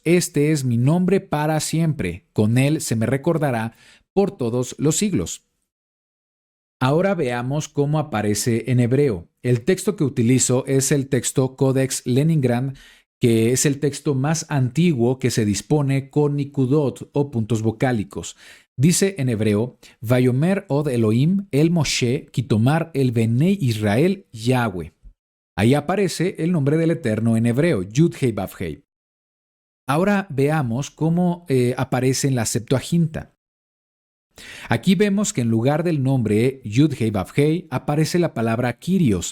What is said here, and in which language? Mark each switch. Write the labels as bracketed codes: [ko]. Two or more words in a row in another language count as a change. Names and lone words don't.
[es] Este es mi nombre para siempre. Con él se me recordará por todos los siglos. Ahora veamos cómo aparece en hebreo. El texto que utilizo es el texto Codex Leningrad, que es el texto más antiguo que se dispone con nikudot o puntos vocálicos. Dice en hebreo: [he] ויאמר עוד אלוהים אל משה כה תאמר אל בני ישראל יהוה. [es] Ahí aparece el nombre del Eterno en hebreo, [he] יוד הא וו הא. [es] Ahora veamos cómo aparece en la Septuaginta. Aquí vemos que en lugar del nombre Yud-Hei Vav-Hei aparece la palabra Kyrios.